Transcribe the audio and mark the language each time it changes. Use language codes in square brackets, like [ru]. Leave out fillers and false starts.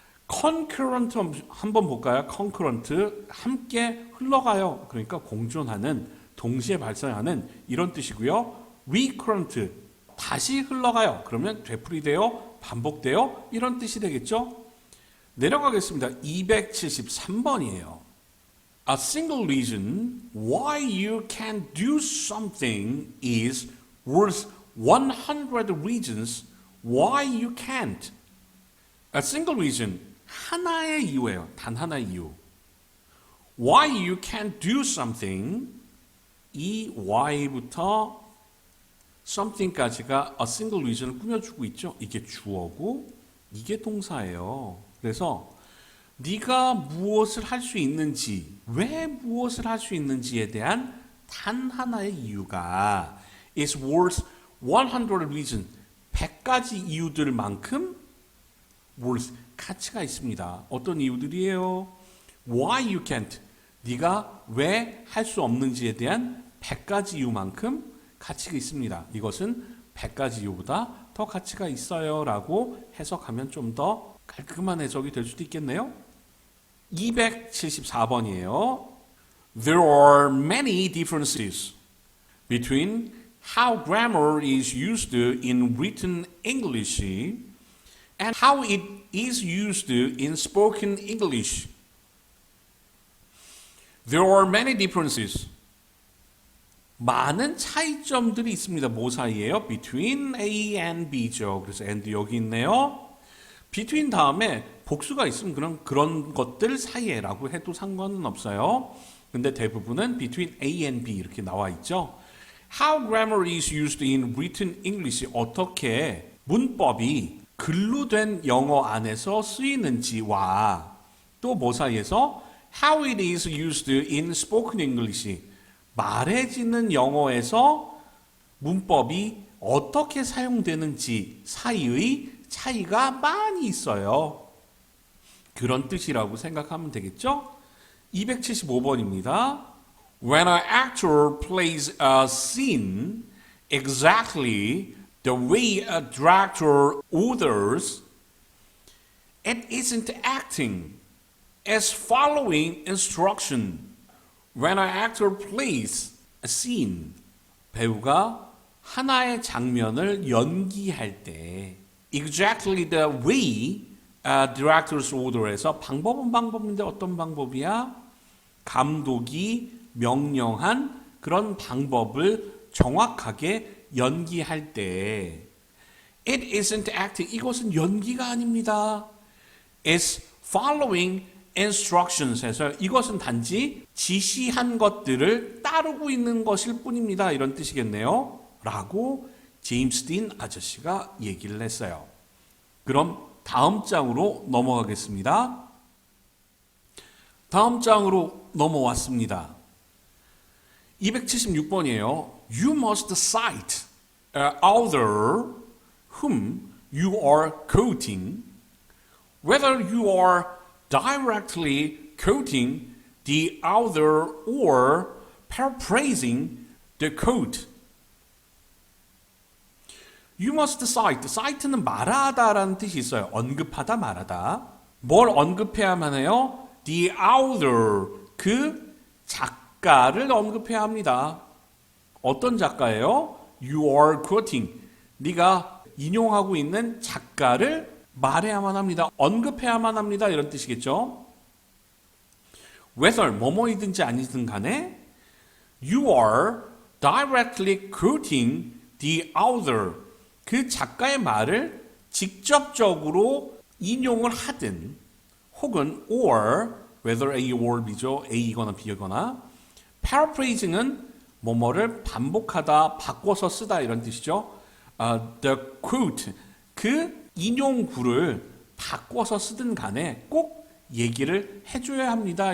[ko] concurrent 한번 볼까요? concurrent, 함께 흘러가요. 그러니까 공존하는, 동시에 발생하는 이런 뜻이고요. recurrent, 다시 흘러가요. 그러면 되풀이되어, 반복되어 이런 뜻이 되겠죠. 내려가겠습니다. 273번이에요. [en] A single reason why you can do something is worth 100 reasons why you can't. [ko] A single reason, 하나의 이유예요. 단 하나의 이유. [en] Why you can't do something, [ko] 이 why부터 something까지가 a single reason을 꾸며주고 있죠. 이게 주어고 이게 동사예요. 그래서 네가 무엇을 할 수 있는지, 왜 무엇을 할 수 있는지에 대한 단 하나의 이유가 [en] is worth 100 reasons. [ko] 100가지 이유들만큼 worth, 가치가 있습니다. 어떤 이유들이에요? [en] Why you can't. [ko] 네가 왜 할 수 없는지에 대한 100가지 이유만큼 가치가 있습니다. 이것은 100가지 이유보다 더 가치가 있어요 라고 해석하면 좀 더 깔끔한 해석이 될 수도 있겠네요. 274번이에요. [en] There are many differences between how grammar is used in written English and how it is used in spoken English. There are many differences. [ko] 많은 차이점들이 있습니다. 뭐 사이에요? Between A and B죠. 그래서 and 여기 있네요. between 다음에 복수가 있으면 그런 것들 사이에라고 해도 상관은 없어요. 근데 대부분은 between A and B 이렇게 나와 있죠. [en] How grammar is used in written English. [ko] 어떻게 문법이 글로 된 영어 안에서 쓰이는지와 또 뭐 사이에서 [en] how it is used in spoken English. [ko] 말해지는 영어에서 문법이 어떻게 사용되는지 사이의 차이가 많이 있어요. 그런 뜻이라고 생각하면 되겠죠? 275번입니다. [en] When an actor plays a scene exactly the way a director orders, it isn't acting, it's following instruction. When an actor plays a scene, [ko] 배우가 하나의 장면을 연기할 때 [en] exactly the way director's order에서 [ko] 방법은 방법인데 어떤 방법이야? 감독이 명령한 그런 방법을 정확하게 연기할 때 [en] it isn't acting. [ko] 이것은 연기가 아닙니다. [en] It's following instructions [ko] 해서 이것은 단지 지시한 것들을 따르고 있는 것일 뿐입니다. 이런 뜻이겠네요. 라고 제임스 딘 아저씨가 얘기를 했어요. 그럼 다음 장으로 넘어가겠습니다. 다음 장으로 넘어왔습니다. 276번이에요. [en] You must cite an author whom you are quoting, whether you are directly quoting the author or paraphrasing the quote. You must cite. [ko] cite는 말하다라는 뜻이 있어요. 언급하다, 말하다. 뭘 언급해야만 해요? [en] The author. [ko] 그 작가를 언급해야 합니다. 어떤 작가예요? [en] You are quoting. [ko] 네가 인용하고 있는 작가를 말해야만 합니다. 언급해야만 합니다. 이런 뜻이겠죠? [en] Whether [ko] 뭐뭐이든지 아니든 간에 [en] You are directly quoting the author. [ko] 그 작가의 말을 직접적으로 인용을 하든 혹은 or whether A or B죠. A이거나 B이거나 paraphrasing은 뭐뭐를 반복하다, 바꿔서 쓰다 이런 뜻이죠. [en] The quote, [ko] 그 인용구를 바꿔서 쓰든 간에 꼭 얘기를 해줘야 합니다.